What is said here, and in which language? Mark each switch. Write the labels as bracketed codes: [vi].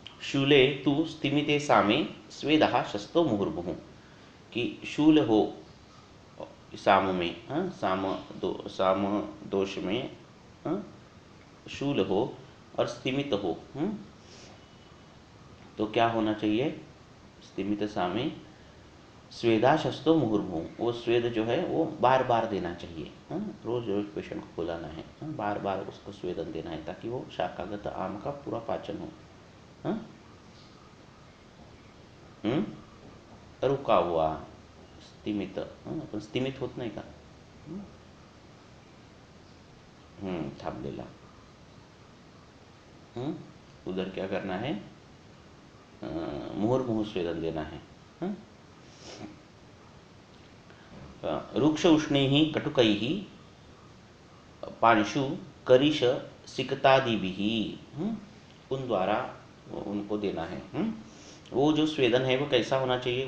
[sa] शूले तू स्तिमिते सामे स्वेदः शस्तो मुहुर्मुहुः, [hi] कि शूल हो साम में, हाँ, साम दोष में, हाँ, शूल हो और स्तिमित हो, तो क्या होना चाहिए? [sa] स्तिमित सामे स्वेदा शस्तो मुहुर्मुहुः, [hi] वो स्वेद जो है वो बार बार देना चाहिए, हाँ, रोज रोज पेशेंट को बुलाना है, हाँ, बार बार उसको स्वेदन देना है ताकि वो शाखागत आम का पूरा पाचन हो, हाँ? रुका हुआ, [mr] स्तिमित, हाँ, आपण स्तिमित होत नाही का? थांबलेला, [hi] उधर क्या करना है? मुहुर्मुहुः स्वेदन देना है, हाँ? [sa] रुक्ष उष्णैः कटुकैः पांशु करिश सिकतादिभिः, [hi] उन द्वारा उनको देना है, वो जो स्वेदन है वो कैसा होना चाहिए?